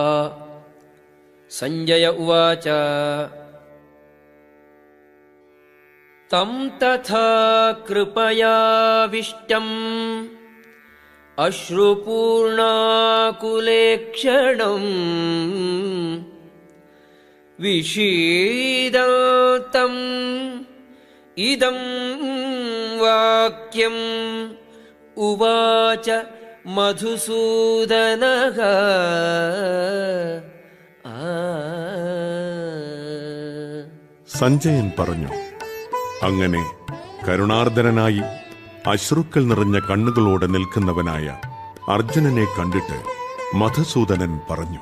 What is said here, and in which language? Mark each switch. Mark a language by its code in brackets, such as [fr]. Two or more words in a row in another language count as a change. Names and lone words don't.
[sa] संजय उवाच तं तथा कृपयाविष्टम् अश्रुपूर्णाकुलेक्षणम् विषीदन्तम् इदं वाक्यम् उवाच മധുസൂദനഃ. [ml] സഞ്ജയൻ പറഞ്ഞു, അങ്ങനെ കരുണാർദ്രനായി അശ്രുക്കൾ നിറഞ്ഞ കണ്ണുകളോടെ നിൽക്കുന്നവനായ അർജുനനെ കണ്ടിട്ട് മധുസൂദനൻ പറഞ്ഞു,